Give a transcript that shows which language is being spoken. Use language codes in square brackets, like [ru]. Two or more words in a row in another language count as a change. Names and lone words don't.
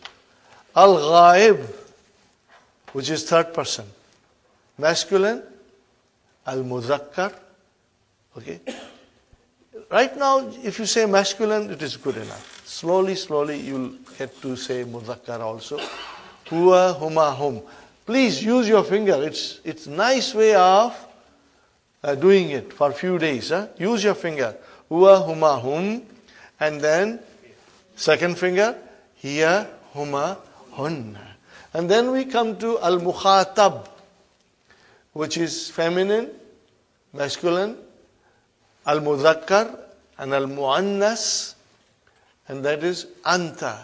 [en] Al-Ghaib, which is third person. Masculine, Al-Muzakkar. Okay? Right now, if you say masculine, it is good enough. Slowly, you'll get to say Muzakkar also. [ar] هو، هما، هم. [en] Please use your finger. It's nice way of doing it for a few days. Use your finger. [ar] هو، هما، هم. [en] And then second finger. [ar] هي، هما، هن. [en] And then we come to al-mukhatab, which is feminine, masculine, al-mudhakkar, and al-muannas, and that is anta.